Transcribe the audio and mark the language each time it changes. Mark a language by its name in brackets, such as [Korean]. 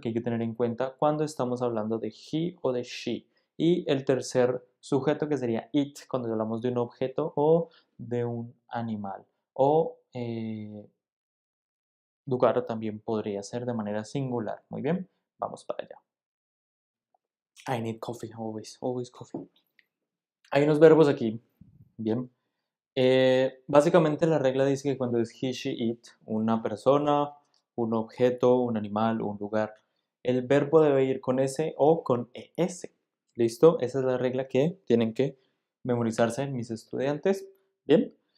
[Spanish] Que hay que tener en cuenta cuando estamos hablando de he o de she. Y el tercer sujeto que sería it, cuando hablamos de un objeto o de un animal. O lugar también podría ser de manera singular. Muy bien, vamos para allá. [English] I need coffee, always, always coffee. [Spanish] Hay unos verbos aquí, bien. Básicamente la regla dice que cuando es he, she, it, una persona, un objeto, un animal, un lugar, el verbo debe ir con S o con ES. ¿Listo? Esa es la regla que tienen que memorizarse mis estudiantes. Bien.